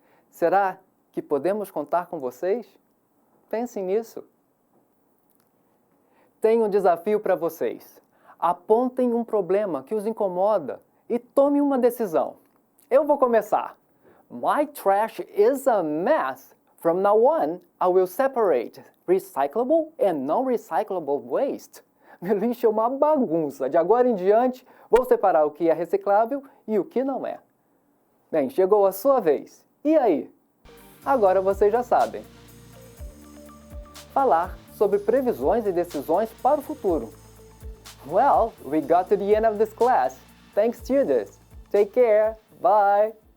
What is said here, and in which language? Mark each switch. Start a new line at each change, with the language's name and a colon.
Portuguese: Será que podemos contar com vocês? Pensem nisso. Tenho um desafio para vocês. Apontem um problema que os incomoda e tomem uma decisão. Eu vou começar.
English: My trash is a mess. From now on, I will separate recyclable and non-recyclable waste.
Portuguese: Meu lixo é uma bagunça. De agora em diante, vou separar o que é reciclável e o que não é. Bem, chegou a sua vez. E aí? Agora vocês já sabem. Falar sobre previsões e decisões para o futuro.
English: Well, we got to the end of this class. Thanks, students. Take care. Bye.